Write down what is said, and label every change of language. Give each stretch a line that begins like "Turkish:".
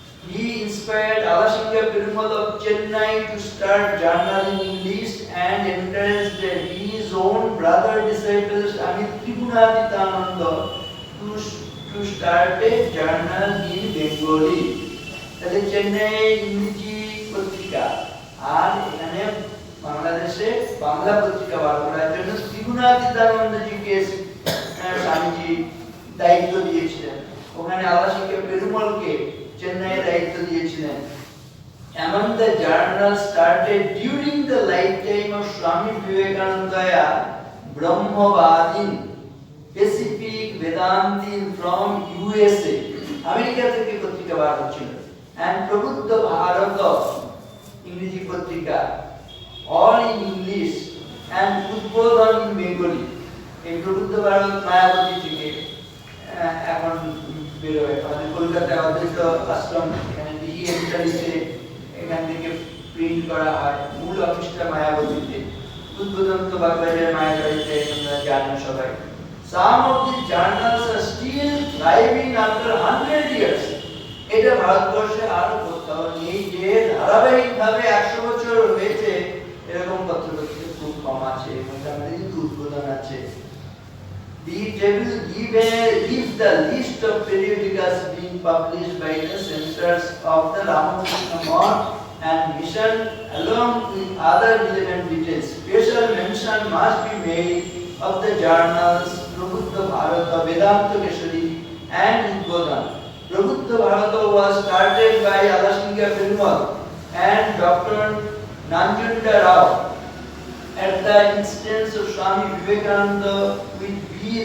English: He inspired Alasingha Perumal of Chennai to start journal in English and encouraged his own brother disciple Swami Tribhunathithananda to start a journal in Bengali.
Bangla: তাহলে চেন্নাই ইংরেজি পত্রিকা আর এখানে বাংলাদেশে বাংলা পত্রিকা বার করার জন্য ত্রিগুণাতীতানন্দজিকে স্বামীজি দায়িত্ব দিয়েছিলেন। ওখানে আলাসিংহা পেরুমলকে চেন্নাইয়ের দায়িত্ব দিয়েছিলেন।
English: Among the journals started during the lifetime of Swami Vivekananda, Brahmavadin, Pacific Vedantin from USA,
Bangla: America থেকে পত্রিকা বার হচ্ছিল,
English: and
Bangla: প্রবুদ্ধ ভারত ইংরেজি পত্রিকা,
English: all in English and Udbodhan in Bengali.
Bangla: এই প্রবুদ্ধ ভারত মায়াবতী থেকে এখন বেরোয় আমাদের কলকাতায় অদ্বৈত আশ্রম এখানে ডিজিটালিতে এখান থেকে প্রিন্ট করা হয় মূল অফিসটা মায়াবতীতে উদ্বোধন তো বাগবাজারের মায়াবতীতে আমরা জানি সবাই
English: some of these journals are still thriving after 100 years
Bangla: এটা ভারতবর্ষে আর কোথাও নেই যে ধারাবাহিকভাবে 100 বছর হয়েছে এরকম পত্রপত্রিকা খুব কম আছে মোটামুটি উদ্বোধন আছে
English: The table gives the list of periodicals being published by the centers of the Ramakrishna Math and Mission along with other relevant details. Special mention must be made of the journals Prabuddha Bharata, Vedanta Keshari and Udbodhan. Prabuddha Bharata was started by Alasingha Perumal and Dr. Nanjunda Rao at the instance of Swami Vivekananda with B.